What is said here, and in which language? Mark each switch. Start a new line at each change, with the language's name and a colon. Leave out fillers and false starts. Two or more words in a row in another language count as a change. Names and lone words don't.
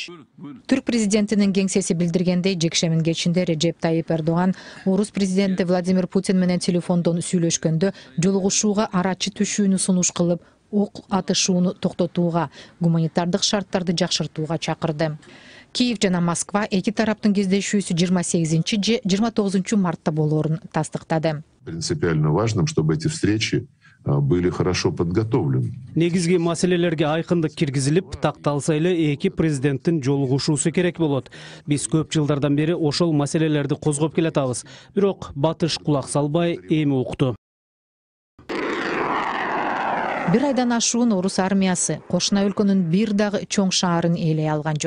Kyrgyz: Түрк президентинин кеңсеси билдиргендей, жекшемин кечинде Режеп Тайип Эрдоган орус президенти Владимир Путин менен телефондон сүйлөшкөндө жолугушууга арачы түшүүнү сунуш кылып, ок атышууну токтотууга, гуманитардык шарттарды жакшыртууга чакырды. Киев жана Москва эки тараптын кездешүүсү 28 же 29 мартта болоорун тастыктады.
Russian: Принципиально важным, чтобы эти встречи были хорошо подготовлены.
Kyrgyz: Негизги маселелерге айкындык киргизилип, такталса эле эки президенттин жолугушуусу керек болот. Биз көп жылдардан бери ошол маселелерди козгоп келатабыз. Бирок батыш кулак салбай эми укту. Бир айдан ашуун орус армиясы кошуна өлкөнүн бир дагы чоң шаарын ээлей алган жок.